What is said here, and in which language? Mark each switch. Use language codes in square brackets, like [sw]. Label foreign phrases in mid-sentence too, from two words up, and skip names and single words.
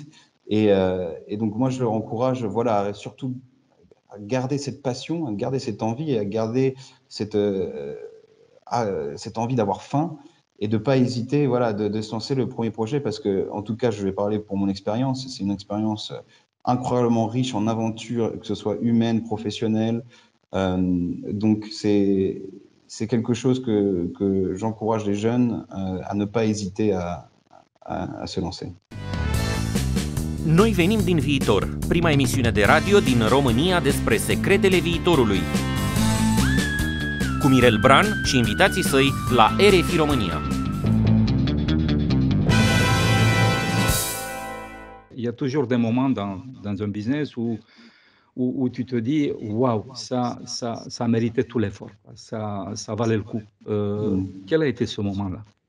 [fr] Et donc moi, je leur encourage, voilà, surtout à garder cette passion, à garder cette envie et à garder cette envie d'avoir faim et de ne pas hésiter, voilà, de se lancer le premier projet parce que, en tout cas, je vais parler pour mon expérience. C'est une expérience incroyablement riche en aventures, que ce soit humaine, professionnelle. Donc, c'est quelque chose que j'encourage les jeunes à ne pas hésiter à se lancer. [ro] Noi venim din viitor, prima emisiune de radio din România despre secretele viitorului. Cu Mirel Bran și invitații săi la RFI România. [fr] Il y a toujours des moments dans un business où tu te dis waouh, ça méritait tout l'effort, ça valait le coup. Quel a été ce moment-là?